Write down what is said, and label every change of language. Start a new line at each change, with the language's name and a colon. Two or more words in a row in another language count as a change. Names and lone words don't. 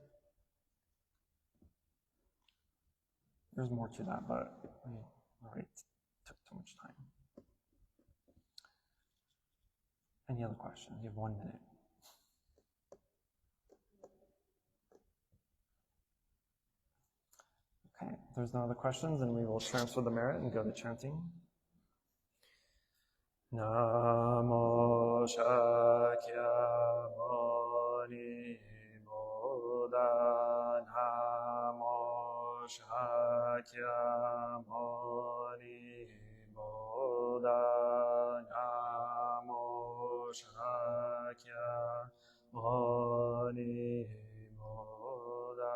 English: There's more to that, but already took too much time. Any other questions? You have 1 minute. Okay, if there's no other questions, then we will transfer the merit and go to chanting. Namo Shakyamuni Buddha Namo Shakyamuni Buddha Namo Shakyamuni Buddha.